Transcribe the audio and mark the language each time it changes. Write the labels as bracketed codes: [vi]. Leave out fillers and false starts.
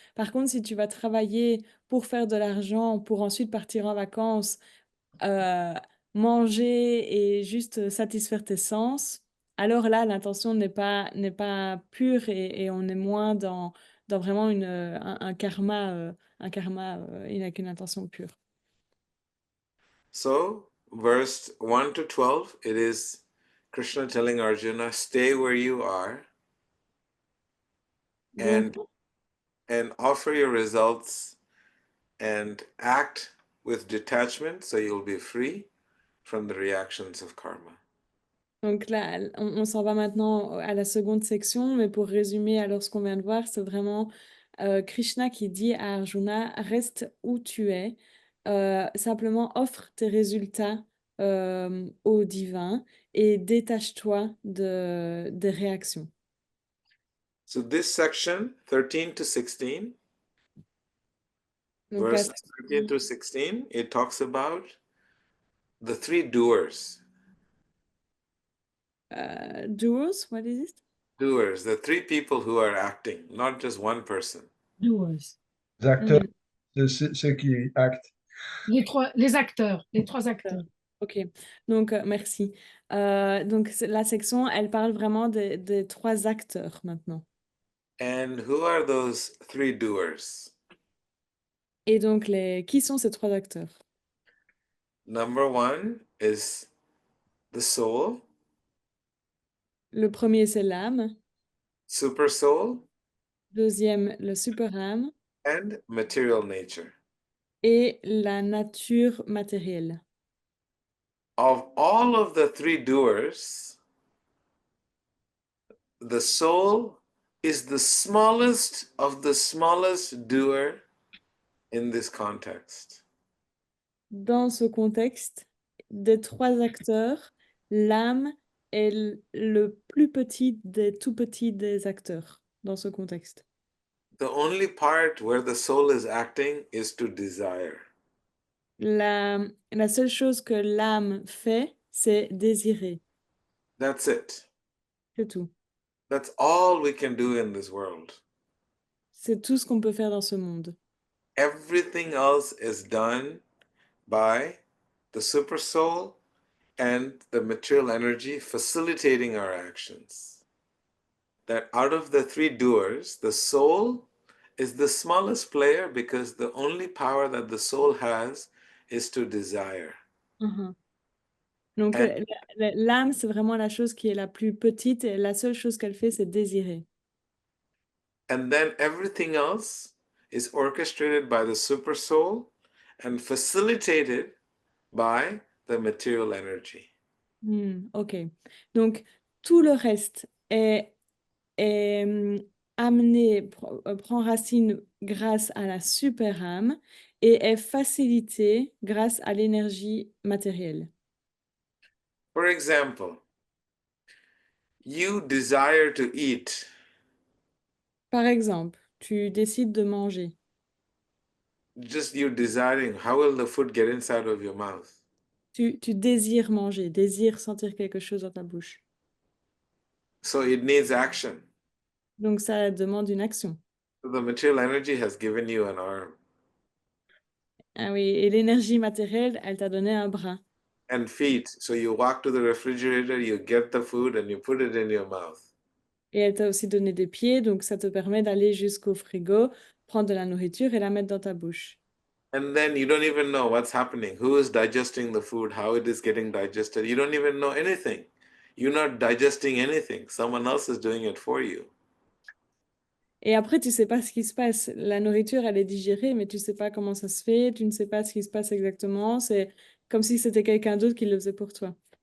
[fr] Par contre, si tu vas travailler pour faire de l'argent, pour ensuite partir en vacances, euh, manger et juste satisfaire tes sens, alors là, l'intention n'est pas pure et on est moins dans vraiment un karma avec une intention pure. [en] So, verse 1 to 12, it is Krishna telling Arjuna, stay where you are [fr] Donc, [en] and offer your results and act with detachment so you'll be free from the reactions of karma. [fr] donc là, on s'en va maintenant à la seconde section, mais pour résumer alors ce qu'on vient de voir, c'est vraiment Krishna qui dit à Arjuna, reste où tu es, simplement offre tes résultats au divin et détache-toi des réactions. [en] So, this section, 13 to 16, [fr] Donc la [en] verse [fr] section [en] 13 to 16, it talks about the three doers. doers, what is it? Doers, the three people who are acting, not just one person. Doers. [fr] Les acteurs, Mhm. ceux qui actent. Les trois acteurs. Ok, donc merci. Donc la section, elle parle vraiment des trois acteurs maintenant. [en] And who are those three doers? [fr] Et donc, qui sont ces trois acteurs? [en] Number one is the soul, [fr] Le premier, c'est l'âme. [en] super soul, [fr] Deuxième, le super-âme. [en] and material nature. [fr] Et la nature matérielle. [en] Of all of the three doers, the soul is the smallest of the smallest doer in this context. [fr] Dans ce contexte, des trois acteurs, l'âme est le plus petit des tout petits des acteurs dans ce contexte. [en] The only part where the soul is acting is to desire. [fr] La seule chose que l'âme fait, c'est désirer. [en] That's it. [fr] C'est tout. [en] That's all we can do in this world. [fr] C'est tout ce qu'on peut faire dans ce monde. [en] Everything else is done by the super soul and the material energy facilitating our actions. That out of the three doers, the soul is the smallest player because the only power that the soul has is to desire. [fr] Mhm. Donc, [en] And, [fr] l'âme, c'est vraiment la chose qui est la plus petite et la seule chose qu'elle fait, c'est désirer. [en] and then everything else is orchestrated by the super soul and facilitated by the material energy. Ok. [fr] Donc, tout le reste est amené, prend racine grâce à la super âme et est facilité grâce à l'énergie matérielle. [en] For example, you desire to eat. [fr] Par exemple, tu décides de manger. [en] Just you desiring, how will the food get inside of your mouth? [fr] Tu désires manger, désires sentir quelque chose dans ta bouche. [en] So it needs action. [fr] Donc, ça demande une action. [en] So the material energy has given you an arm [fr] Ah oui, et l'énergie matérielle, elle t'a donné un bras. [en] and feet. So you walk to the refrigerator, you get the food, and you put it in your mouth. [fr] Et elle t'a aussi donné des pieds, donc ça te permet d'aller jusqu'au frigo, prendre de la nourriture et la mettre dans ta bouche. [en] And then you don't even know what's happening, who is digesting the food, how it is getting digested. You don't even know anything. You're not digesting anything. Someone else is doing it for you. [fr] Et après, tu sais pas ce qui se passe. La nourriture, elle est digérée, mais tu sais pas comment ça se fait, tu ne sais pas ce qui se passe exactement. C'est comme si c'était quelqu'un d'autre qui le faisait pour toi.